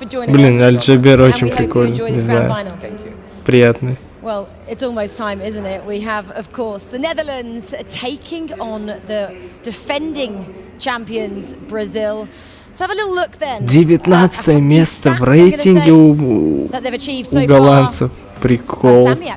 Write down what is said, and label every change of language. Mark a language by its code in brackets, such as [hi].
[ru] Блин, Аль-Джабер очень прикольный, не знаю. Приятный. [en] Well, it's almost time, isn't it? We have, of course, the Netherlands taking on the defending champions, Brazil. Let's have a little look then. [ru] 19 место в рейтинге у голландцев. Прикол.